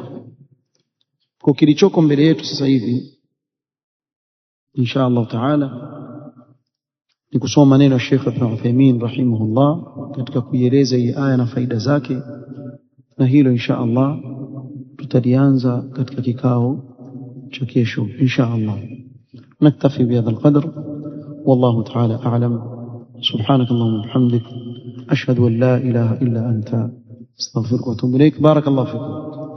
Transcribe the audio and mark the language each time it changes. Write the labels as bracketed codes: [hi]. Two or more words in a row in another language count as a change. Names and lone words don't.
[sw] Kwa kilichoko mbele yetu sasa hivi [ar] إن شاء الله تعالى [sw] ni kusoma maneno ya Sheikh Ibn Uthaymeen rahimahullah katika kuieleza hii aya na faida zake, na hilo [ar] إن شاء الله [sw] tutalianza katika kikao cha kesho [ar] إن شاء الله. نكتفي بهذا القدر, والله تعالى أعلم. سبحانك اللهم وبحمدك أشهد أن لا إله إلا أنت أستغفرك وأتوب إليك. بارك الله فيكم.